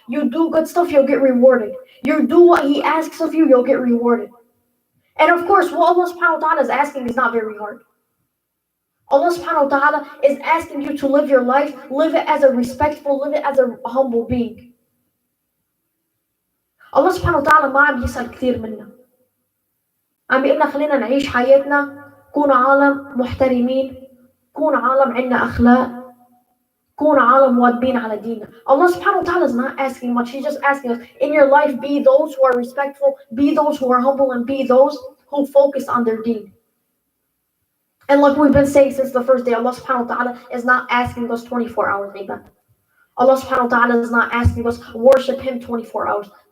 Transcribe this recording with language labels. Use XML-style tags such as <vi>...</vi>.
<en>You do good stuff, you'll get rewarded. You do what He asks of you, you'll get rewarded. And of course, what Allah subhanahu wa ta'ala is asking is not very hard. Allah subhanahu wa ta'ala is asking you to live your life, live it as a respectful, live it as a humble being.</en> <ar>الله سبحانه وتعالى ما عم يسأل كثير منا. عم بيقولنا خلينا نعيش حياتنا، كون عالم محترمين، كون عالم عنا أخلاق، كون عالم مواظبين على ديننا.</ar> <en>Allah subhanahu wa ta'ala is not asking much. He's just asking us, in your life, be those who are respectful, be those who are humble, and be those who focus on their deen. And like we've been saying since the first day, Allah subhanahu wa ta'ala is not asking us 24 hours ibadah. Allah subhanahu wa ta'ala is not asking us worship Him 24 hours.</en>